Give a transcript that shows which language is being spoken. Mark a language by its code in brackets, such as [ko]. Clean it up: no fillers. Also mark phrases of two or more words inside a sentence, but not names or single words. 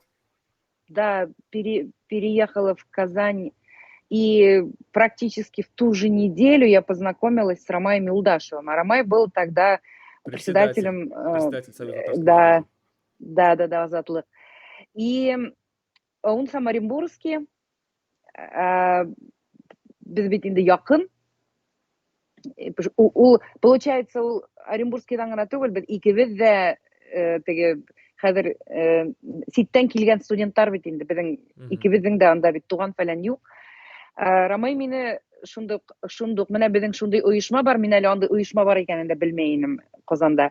[ru] да, переехала в Казань, и практически в ту же неделю я познакомилась с Ромаем Милдашевым. А Ромай был тогда Председатель, председателем, председатель Союза татарской да, молодежи. да, да, да, Азатлык. И он сам Оренбургский, а, [tt] без бит инде якын. Получается, ул Оренбургскийдан гына түгел, без икебез дә теге хәзер ситтән килгән студентлар бит инде. Безнең Мгм. икебезнең дә анда бит туган фәлән юк. Рамай мине шундук менә безнең шундый оешма бар, мин әле андый оешма бар икәнен дә белмәй идем Казанда.